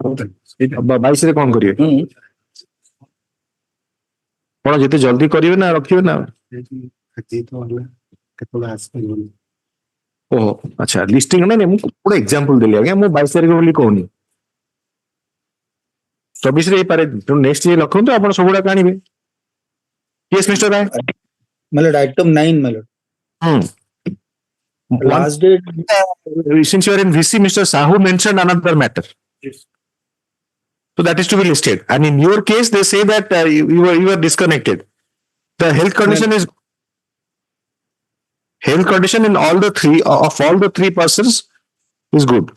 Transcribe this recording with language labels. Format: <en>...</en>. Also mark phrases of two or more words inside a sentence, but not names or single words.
<or>22 ରେ କଣ କରିବେ? କଣ ଯେତେ ଜଲ୍ଦି କରିବେ ନା ରଖିବେ ନା? ଓହୋ ଆଚ୍ଛା ଲିଷ୍ଟିଂ ନାଇଁ ମୁଁ ଗୋଟେ ଏକ୍ସାମ୍ପଲ ଦେଲି ଆଜ୍ଞା ମୁଁ 22 ତାରିଖ ବୋଲି କହୁନି 24 ରେ ହେଇପାରେ ନେକ୍ସଟ ଇଏ ରଖନ୍ତୁ ଆପଣ ସବୁଗୁଡାକ ଆଣିବେ</or> <en>yes Mr. Rai My lord, item 9, my lord. Last date. Since you are in VC Mr. Sahoo mentioned another matter so that is to be listed and in your case they say that you were disconnected the health condition is health condition in all the three persons is good.</en>